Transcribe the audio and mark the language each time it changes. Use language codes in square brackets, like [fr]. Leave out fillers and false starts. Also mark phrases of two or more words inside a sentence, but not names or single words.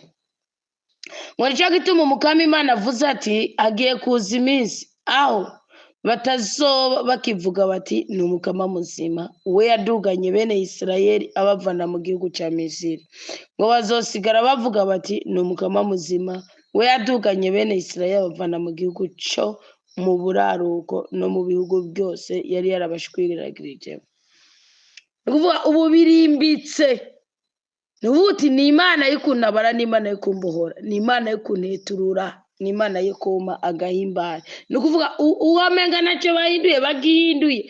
[rn] Ngo rica gituma umukama Imana avuze ati agiye kuza iminsi aho batazoba bakivuga bati ni umukama muzima we yaduganye bene Isirayeli abavana mu gihugu cya Misiri. Ngo bazosigara bavuga bati ni umukama muzima we yaduganye bene Isirayeli abavana mu gihugu cyo mu buraruko no mu bihugu byose yari yarabashwiriragirije. Kuvuga ubu birimbitse. Nubuti ni Imana y'ukuntabara ni Imana y'ukumbohora ni Imana y'ukunteturura ni Imana y'ukuma agahimbara. Nukuvuga uwamenga nacyo bahinduye bagihinduye.